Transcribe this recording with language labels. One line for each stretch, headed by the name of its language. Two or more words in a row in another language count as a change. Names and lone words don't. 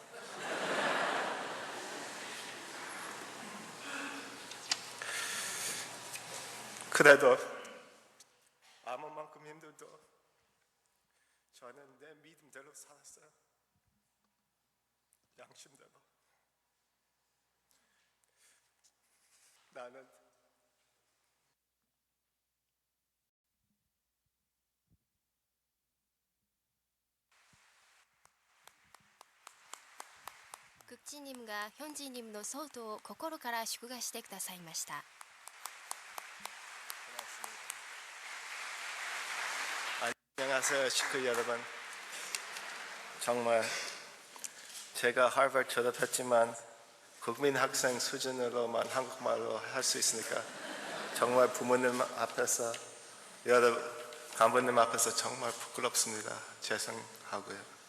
Korean: 그래도 아무 만큼 힘들도 저는 내 믿음대로 살았어요. 양심대로. 나는
Japanese: クッチニムがヒョンジニムのソートを心から祝賀してくださいました。
Korean: 안녕하세요, 식구 여러분. 정말 제가 하버드 졸업했지만 국민 학생 수준으로만 한국말로 할 수 있으니까 정말 부모님 앞에서 여러 간부님 앞에서 정말 부끄럽습니다.